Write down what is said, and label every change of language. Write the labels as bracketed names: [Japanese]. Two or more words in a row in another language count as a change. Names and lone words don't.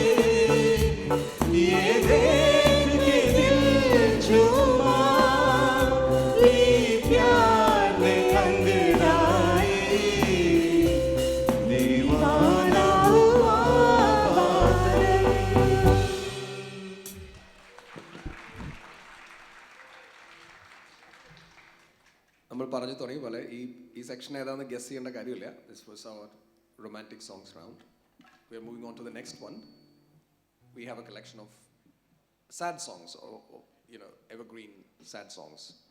[Hindi] ये देख के दिल चूमा, ली प्यार ने अंगड़ाई। दीवाना हुआ बादल। [Malayalam] നമ്മൾ പറഞ്ഞു തുടങ്ങിയ പോലെ ഈ സെക്ഷൻ ഏതാണെന്ന് ഗസ് ചെയ്യേണ്ട കാര്യമില്ല. [English] This was our romantic songs round. We are moving on to the next one. We have a collection of sad songs, evergreen sad songs.